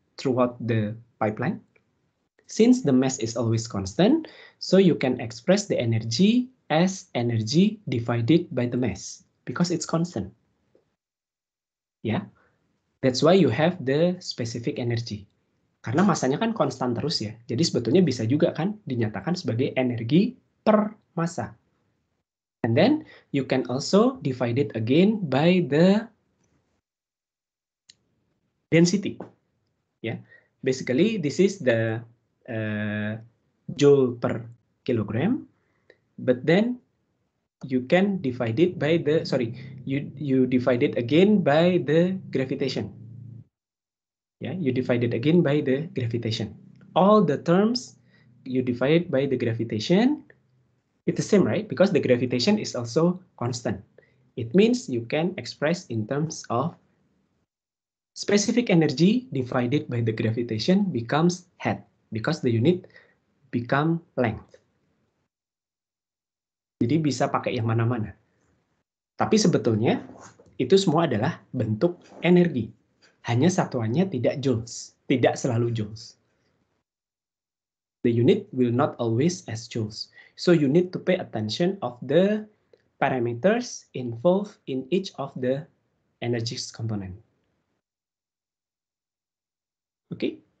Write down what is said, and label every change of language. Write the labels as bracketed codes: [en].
[en] Throughout the pipeline. Since the mass is always constant, so you can express the energy as energy divided by the mass because it's constant. Yeah, that's why you have the specific energy. [id] Karena masanya kan konstan terus ya. Jadi sebetulnya bisa juga kan dinyatakan sebagai energi per massa. [en] And then you can also divide it again by the density. Yeah, basically this is the joule per kilogram, but then you can divide it by the, you divide it again by the gravitation. Yeah, you divide it again by the gravitation. All the terms you divide by the gravitation, it's the same, right? Because the gravitation is also constant. It means you can express in terms of specific energy divided by the gravitation becomes head, because the unit become length. [id] Jadi bisa pakai yang mana-mana. Tapi sebetulnya itu semua adalah bentuk energi. Hanya satuannya tidak joules, tidak selalu joules. [en] The unit will not always as joules. So you need to pay attention of the parameters involved in each of the energy component. Okay?